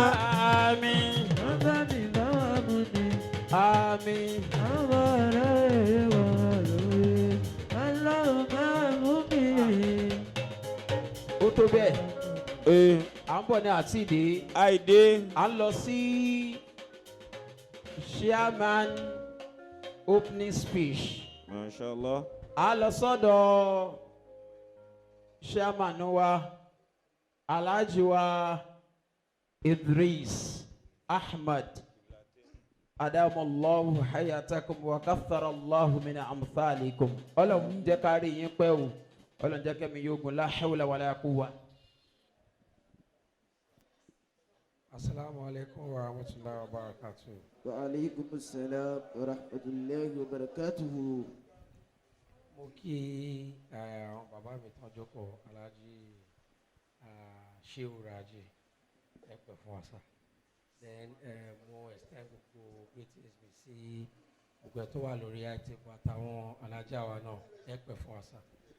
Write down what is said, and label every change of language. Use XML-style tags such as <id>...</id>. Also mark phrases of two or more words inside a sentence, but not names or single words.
<yo>Àmín. Àmín. Ó tó bẹ́ẹ̀. À ń bọ̀ ní àti ìdè. Àìdé. À ń lọ sí</yo> <en>chairman opening speech.</en> <yo>Mashallah. À ń lọ sọ́dọ̀ chairman wa Alhaji wa Idris Ahmad</yo> <ar>أدام الله حياتكم وكثر الله من أمثالكم.</ar> <yo>Ọlọ́run jẹ́ ká rí yín pẹ́ o. Ọlọ́run jẹ́ kẹ́mi yóò gùn</yo> <ar>لا حول ولا قوة. السلام عليكم ورحمة الله وبركاته. وعليكم السلام ورحمة الله وبركاته.</ar> <yo>Mo kí àwọn bàbá mi tán jókòó Alhaji Shehu Raji ẹ pẹ́ fún wa sá. Then mo extend gbogbo greetings mi sí gbogbo ẹ̀ tó wà lórí àìtẹ́kù àtàwọn alájà wa náà ẹ pẹ́ fún wa sá.</yo>